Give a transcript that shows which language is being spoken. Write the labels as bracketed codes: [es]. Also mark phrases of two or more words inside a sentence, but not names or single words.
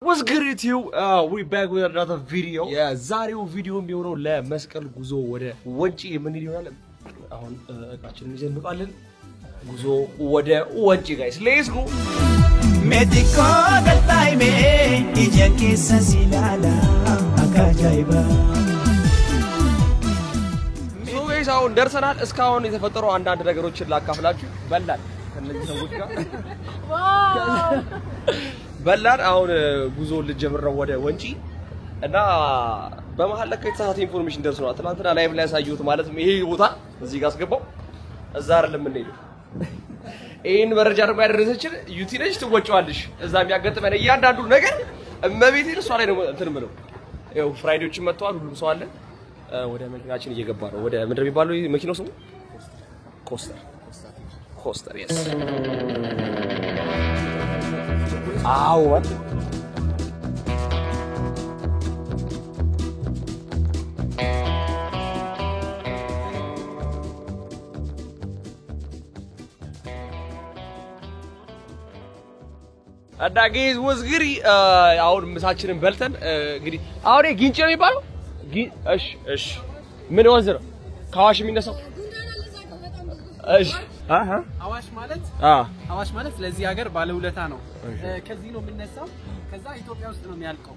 [en] What's good YouTube? We back with another video. Yeah, [am] ዛሬው ቪዲዮ የሚሆነው ለመስቀል ጉዞ ወደ ወንጪ ምን ይሆናል? አሁን እቃችንን ይዘን እንወጣለን። ጉዞ ወደ ወንጪ [en] guys. Let's go. Medico del time ija kesa silala akajayiba. So guys [am] አሁን ደርሰናል። እስካሁን የተፈጠረው አንዳንድ ነገሮችን ላካፍላችሁ በላን ከነዚህ ሰዎች ጋር ዋው በላን አሁን ጉዞ ልጀምር ነው ወደ ወንጪ እና በመሃል ላይ ከተሳሳተ ኢንፎርሜሽን ደርሶናል ትናንትና ላይቭ ላይ ያሳዩት ማለት ነው ይሄ ቦታ እዚህ ጋር አስገባው እዛ አይደለም እንሄደው ይሄን መረጃ ደግሞ ያደረሰችን ዩቲ ነች ትወጪዋለሽ እዛ የሚያጋጥመን እያንዳንዱ ነገር እመቤቴ እሷ ላይ ነው እንትን ምለው ያው ፍራይዴዎችን መጥተዋል ሁሉም ሰው አለ ወደ መኪናችን እየገባ ነው ወደ ምንድነው የሚባለው መኪናው ስሙ ኮስተር [en] yes what? Guys, what's good? [am] አሁን ምሳችንን በልተን እንግዲህ አሁን ግንጭ ነው የሚባለው እሺ ምን ወንዝ ነው ካዋሽ የሚነሳው እሺ አዋሽ ማለት ለዚህ ሀገር ባለውለታ ነው ከዚህ ነው የምንነሳው ከዛ ኢትዮጵያ ውስጥ ነው የሚያልቀው